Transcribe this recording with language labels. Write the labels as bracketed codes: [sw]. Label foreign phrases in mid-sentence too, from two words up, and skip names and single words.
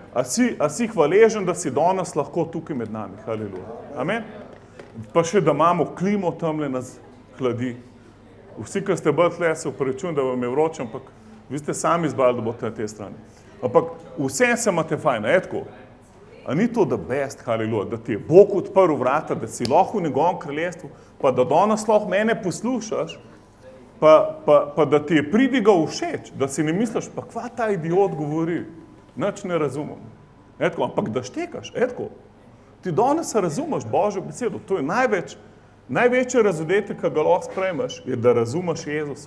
[sl] A si hvaležen, da si danes lahko tukaj med nami. Haleluja. Amen. Pa še, da imamo klimo tamle nas hladi. Vsi, ki ste bolj tle, se upravičujem, da vam je vroče, ampak vi ste sami izbrali, da boste na tej strani. Ampak vse se imate fajn, etko. A ni to [en] the best, [sl] haleluja, da ti je Bog odprl vrata, da si lahko v njegovem kraljestvu, pa da danes lahko mene poslušaš, pa da ti je pridigal všeč, da si ne misliš, pa kva ta idiot govori, nič ne razumem. Etko, ampak da štekaš, etko. Ti danes razumeš Božjo besedo, to je največji razodetek, ki ga lahko sprejmeš, je, da razumeš Jezusa.